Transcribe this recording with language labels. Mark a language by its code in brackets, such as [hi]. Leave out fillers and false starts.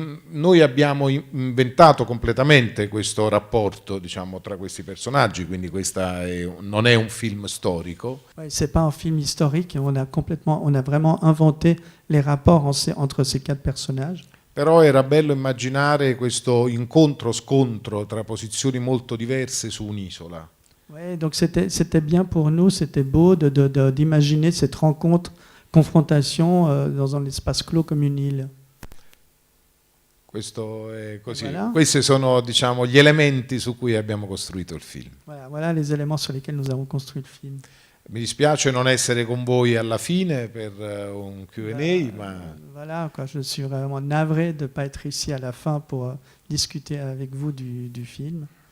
[it] Noi abbiamo inventato completamente questo rapporto, diciamo, tra questi personaggi, quindi non è un film storico. [fr] Ouais, c'est pas un film historique, on a vraiment inventé les rapports entre ces quatre personnages. [it] Però era bello immaginare questo incontro-scontro tra posizioni molto diverse su un'isola. [fr] Ouais, donc c'était bien pour nous, c'était beau d'imaginer cette rencontre, confrontation dans un espace clos comme une île. [it] Questo è così. [fr] Voilà. [it] Questi sono, diciamo, gli elementi su cui abbiamo costruito il film. [fr] Voilà les éléments sur lesquels nous avons construit le film. [it] Mi dispiace non essere con voi alla fine per un Q&A, ma... [fr] Voilà, quoi, je suis vraiment navré de ne pas être ici à la fin pour discuter avec vous du film.